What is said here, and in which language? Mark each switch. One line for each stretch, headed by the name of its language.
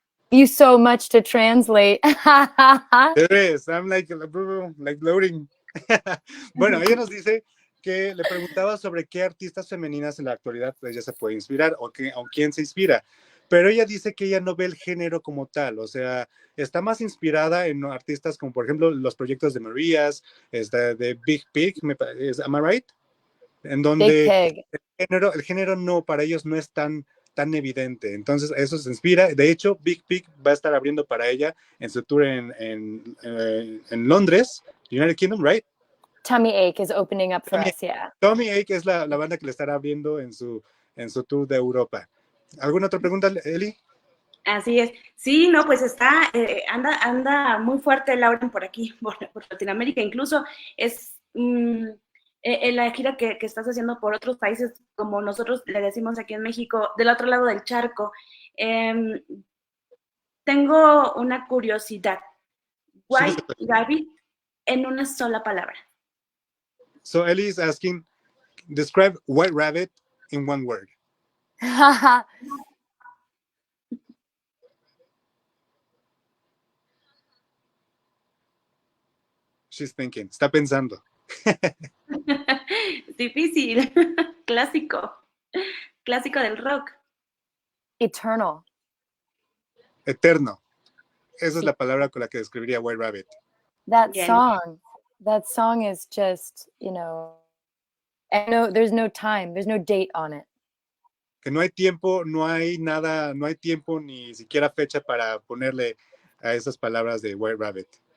English: You so much to translate. There is. I'm like loading.
Spanish: Bueno, ella nos dice que le preguntaba sobre qué artistas femeninas en la actualidad ella se puede inspirar o quién se inspira. Pero ella dice que ella no ve el género como tal, o sea, está más inspirada en artistas como, por ejemplo, los proyectos de Marias, de Big Pig,
English: am I right?
Spanish: En donde el género no, para ellos no es tan tan evidente. Entonces, eso se inspira. De hecho, Big Pig va a estar abriendo para ella en su tour en Londres, United Kingdom, right?
English: Tummy Ache is opening up for us, yeah.
Spanish: Tommy Ache es la banda que le estará abriendo en su tour de Europa. ¿Alguna otra pregunta, Eli? Así es. Sí, no, pues está, anda muy fuerte Lauren por aquí, por Latinoamérica. Incluso es la gira que estás haciendo por otros países, como nosotros le decimos aquí en México, del otro lado del charco. Tengo una curiosidad. White Rabbit en una sola palabra.
English: So Eli is asking, describe White Rabbit in one word. She's thinking,
Spanish: está pensando. Difícil. Clásico. Clásico del rock.
English: Eternal.
Spanish: Eterno. Esa es la palabra con la que describiría White Rabbit.
English: That
Spanish: Bien.
English: song is just, you know, and no, there's no time, there's no date on it.
Spanish: Que no hay tiempo, no hay nada, no hay tiempo ni siquiera fecha para ponerle a esas palabras de White Rabbit.